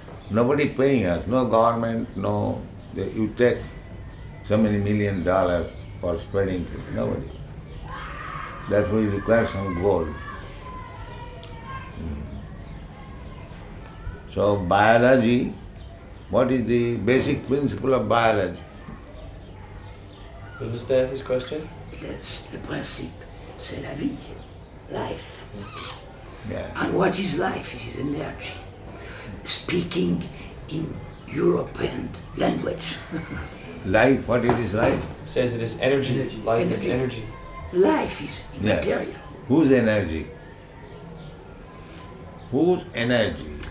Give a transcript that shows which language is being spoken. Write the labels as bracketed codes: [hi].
[en] Nobody paying us, no government, no, you take so many $1 million for spreading it, nobody. That will require some gold. So biology, what is the basic principle of biology? You understand his question? [fr] Le principe, c'est la vie, life. [en] Yeah. And what is life? It is energy. Speaking in European language. Life, what it is life? Says it is energy. Life is energy. Life is immaterial. Whose energy? Whose energy?